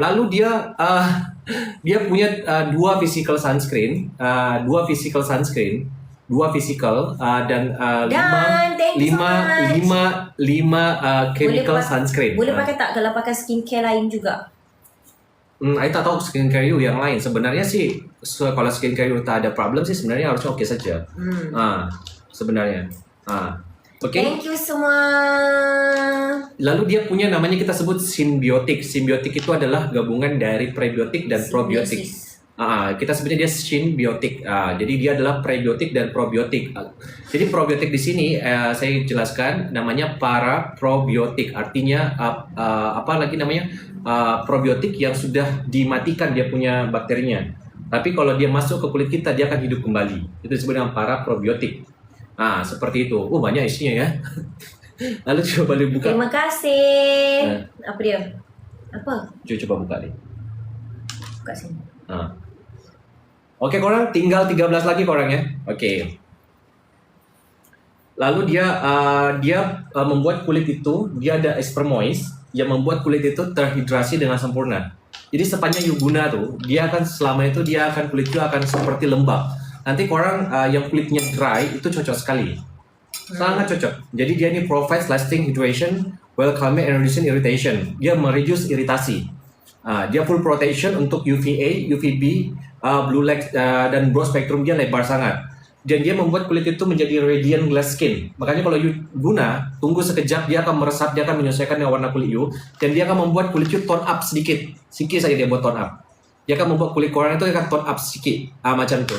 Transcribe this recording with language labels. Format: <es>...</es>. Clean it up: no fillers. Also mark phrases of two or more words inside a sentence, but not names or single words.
<id>Lalu dia punya dua</id> <en>physical sunscreen,</en> <id>dan lima</id> <en>chemical sunscreen.</en> <ms>Boleh pakai tak kalau pakai skincare lain juga? I tak tahu skincare you yang lain. Sebenarnya sih kalau skincare you tak ada problem sih sebenarnya harusnya okey saja. Sebenarnya.</ms> <en>Okay. Thank you semua.</en> <id>Lalu dia punya namanya kita sebut symbiotic. Symbiotic itu adalah gabungan dari prebiotik dan probiotik. Kita sebutnya dia symbiotic. Jadi dia adalah prebiotik dan probiotik. Jadi probiotik di sini saya jelaskan namanya para probiotik. Artinya apa lagi namanya? Probiotik yang sudah dimatikan dia punya bakterinya. Tapi kalau dia masuk ke kulit kita dia akan hidup kembali. Itu disebut dengan para probiotik. Seperti itu. Banyak isinya ya. Lalu coba boleh buka. Terima kasih. Apa dia? Apa?</id> <ms>Coba buka ni.</ms> <id>Buka sini.</id> <ms>Okey korang, tinggal 13 lagi korang ya. Okey.</ms> <id>Lalu dia membuat kulit itu, dia ada espermois yang membuat kulit itu terhidrasi dengan sempurna.</id> <ms>Jadi sepanjang you guna tu, dia akan selama itu kulit itu akan seperti lembab. Nanti korang yang kulitnya dry itu cocok sekali. Sangat cocok. Jadi dia ni</ms> <en>provides lasting hydration while calming and reducing irritation.</en> <id>Dia mereduce iritasi. Dia full protection untuk UVA, UVB,</id> <en>blue light</en> <ms>dan</ms> <en>broad spectrum</en> <ms>dia lebar sangat.</ms> <id>Dan dia membuat kulit itu menjadi</id> <en>radiant glass skin.</en> <id>Makanya kalau you guna, tunggu sekejap dia akan meresap, dia akan menyesuaikan dengan warna kulit you, dan dia akan membuat kulit you</id> <en>tone up</en> <id>sedikit saja dia buat</id> <en>tone up.</en> <ms>Dia akan membuat kulit korang itu akan</ms> <en>tone up</en> <ms>sedikit, macam tu.</ms>